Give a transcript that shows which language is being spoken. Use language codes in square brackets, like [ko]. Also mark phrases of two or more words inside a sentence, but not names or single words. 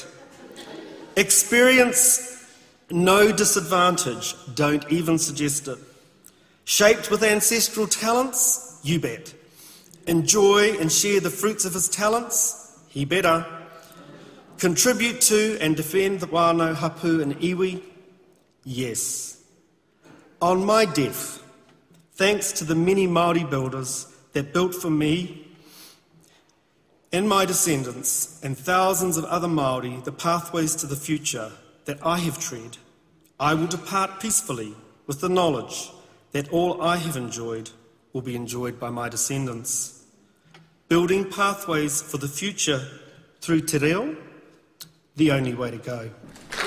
[en] Experience no disadvantage, don't even suggest it. Shaped with ancestral talents, you bet. Enjoy and share the fruits of his talents, he better. Contribute to and defend the wānau, hapu and iwi, yes. On my death, thanks to the many Māori builders that built for me and my descendants and thousands of other Māori the pathways to the future that I have tread, I will depart peacefully with the knowledge that all I have enjoyed will be enjoyed by my descendants. Building pathways for the future through [mi] te reo, [en] the only way to go.